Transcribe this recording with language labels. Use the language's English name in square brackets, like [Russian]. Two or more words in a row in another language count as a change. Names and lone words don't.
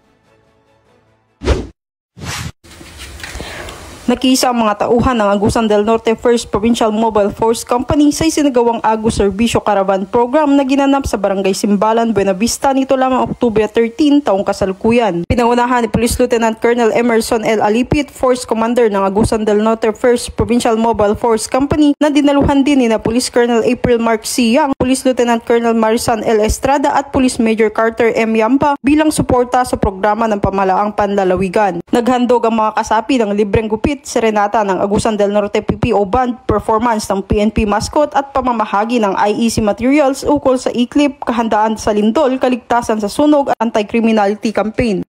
[Filipino] Nakiisa ang mga tauhan ng Agusan del Norte 1st Provincial Mobile Force Company sa isinagawang Agus Serbisyo Caravan Program na ginanap sa Barangay Simbalan, Buena Vista nito lamang Oktubre 13 taong kasalukuyan. Pinangunahan ni Police Lieutenant Colonel Emerson L. Alipit, [English] Force Commander [Filipino] ng Agusan del Norte 1st Provincial Mobile Force Company na dinaluhan din ni na Police Colonel April Mark C. Yang, Police Lieutenant Colonel Marisan L. Estrada at Police Major Carter M. Yampa bilang suporta sa programa ng pamahalaang panlalawigan. Naghandog ang mga kasapi ng libreng gupit, serenata ng Agusan del Norte PPO Band, performance ng PNP mascot at pamamahagi ng [English] IEC materials [Filipino] ukol sa ICLIP, kahandaan sa lindol, kaligtasan sa sunog at [English] anti-criminality campaign.